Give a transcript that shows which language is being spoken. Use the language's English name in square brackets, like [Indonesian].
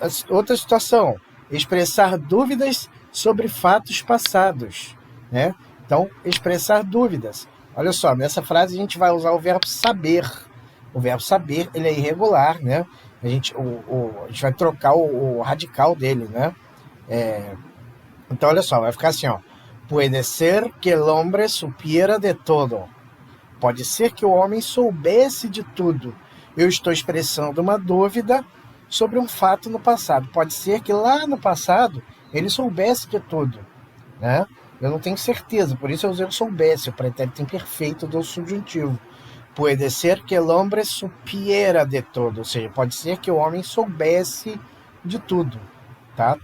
[Portuguese] Outra situação, expressar dúvidas sobre fatos passados, né? Então, expressar dúvidas. Olha só, nessa frase a gente vai usar o verbo saber. O verbo saber, ele é irregular, né? A gente vai trocar o radical dele, né? Então, olha só, vai ficar assim, ó. [Spanish] Puede ser que el hombre supiera de todo. [Portuguese] Pode ser que o homem soubesse de tudo. Eu estou expressando uma dúvida sobre um fato no passado. Pode ser que lá no passado ele soubesse de tudo, né? Eu não tenho certeza, por isso eu usei o soubesse, o pretérito imperfeito do subjuntivo. Pode ser que [Spanish] el hombre supiera de todo, [Portuguese] ou seja, pode ser que o homem soubesse de tudo, tá?